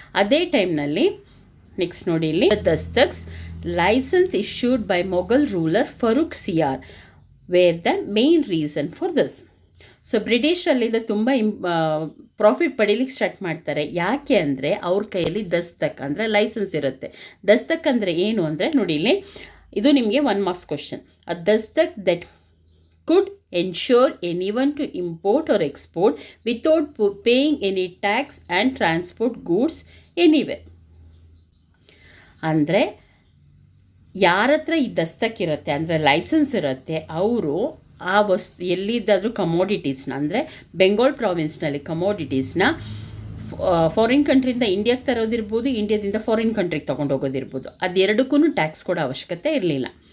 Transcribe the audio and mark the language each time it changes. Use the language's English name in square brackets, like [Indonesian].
[Kannada] ಅದೇ ಟೈಮ್ನಲ್ಲಿ ನೆಕ್ಸ್ಟ್ ನೋಡಿ ಇಲ್ಲಿ, [English] Dastaks licence issued by Mughal ruler Farrukh Siyar were the main reason for this. [Kannada] So ಬ್ರಿಟಿಷರಲ್ಲಿಂದ ತುಂಬ ಪ್ರಾಫಿಟ್ ಪಡೀಲಿಕ್ಕೆ ಸ್ಟಾರ್ಟ್ ಮಾಡ್ತಾರೆ. ಯಾಕೆ ಅಂದರೆ ಅವ್ರ ಕೈಯಲ್ಲಿ ದಸ್ತಕ್ ಅಂದರೆ ಲೈಸೆನ್ಸ್ ಇರುತ್ತೆ. ದಸ್ತಕ್ ಅಂದರೆ ಏನು ಅಂದರೆ ನೋಡಿ ಇಲ್ಲಿ, ಇದು ನಿಮಗೆ 1 marks question. [English] A dastak that could ensure anyone to import or export without paying any tax and transport goods anywhere. [Kannada] ಅಂದರೆ ಯಾರ ಹತ್ರ ಈ ದಸ್ತಕ್ ಇರುತ್ತೆ ಅಂದರೆ ಲೈಸೆನ್ಸ್ ಇರುತ್ತೆ, ಅವರು ಆ ವಸ್ತು ಎಲ್ಲಿದ್ದಾದರೂ ಕಮೋಡಿಟೀಸ್ನ ಅಂದರೆ ಬೆಂಗಾಲ್ ಪ್ರಾವಿನ್ಸ್ನಲ್ಲಿ ಕಮೋಡಿಟೀಸ್ನ ಫಾರಿನ್ ಕಂಟ್ರಿಯಿಂದ ಇಂಡಿಯಾಗೆ ತರೋದಿರ್ಬೋದು, ಇಂಡಿಯಾದಿಂದ ಫಾರಿನ್ ಕಂಟ್ರಿಗೆ ತೊಗೊಂಡು ಹೋಗೋದಿರ್ಬೋದು, ಅದೆರಡಕ್ಕೂ ಟ್ಯಾಕ್ಸ್ ಕೊಡೋ ಅವಶ್ಯಕತೆ ಇರಲಿಲ್ಲ.